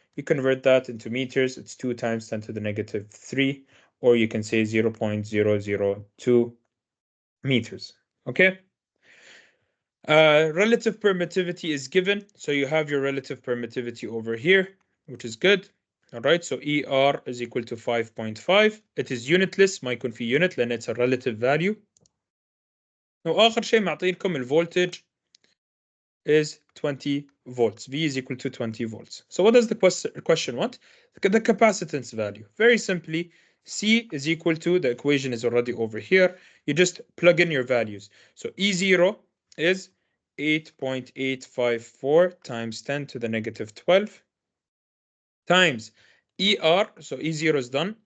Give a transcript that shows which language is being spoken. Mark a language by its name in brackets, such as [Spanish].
[English] You convert that into meters. It's 2 times 10 to the negative 3, or you can say 0.002 meters. Okay. Relative permittivity is given. So you have your relative permittivity over here, which is good. All right. So ER is equal to 5.5. It is unitless. [Arabic] ما يكون في [English] unit [Arabic] لأن [English] it's a relative value. [Arabic] وآخر شيء معطينكم الفولتج [English] is 20 volts. V is equal to 20 volts. So what does the question want? The capacitance value. Very simply, C is equal to, the equation is already over here. You just plug in your values. So E0 is 8.854 times 10 to the negative 12 times ER. So E0 is done.